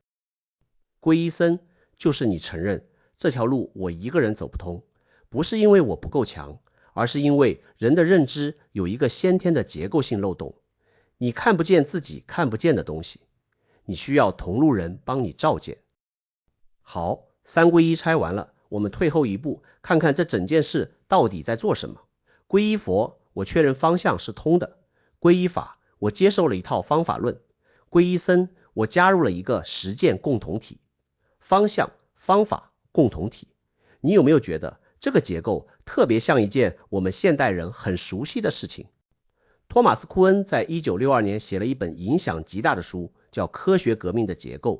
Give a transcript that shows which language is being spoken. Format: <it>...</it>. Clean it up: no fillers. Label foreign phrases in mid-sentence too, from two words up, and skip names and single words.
<zh>皈依僧就是你承認這條路我一個人走不通，不是因為我不夠強，而是因為人的認知有一個先天的結構性漏洞，你看不見自己看不見的東西，你需要同路人幫你照見。好，3皈依拆完了，我們退後一步，看看這整件事到底在做什麼。皈依佛，我確認方向是通的；皈依法，我接受了一套方法論； 皈依僧，我加入了一個實踐共同體，方向、方法共同體。你有沒有覺得這個結構特別像一件我們現代人很熟悉的事情？托馬斯·庫恩在1962年寫了一本影響極大的書，叫《科學革命的結構》。</zh>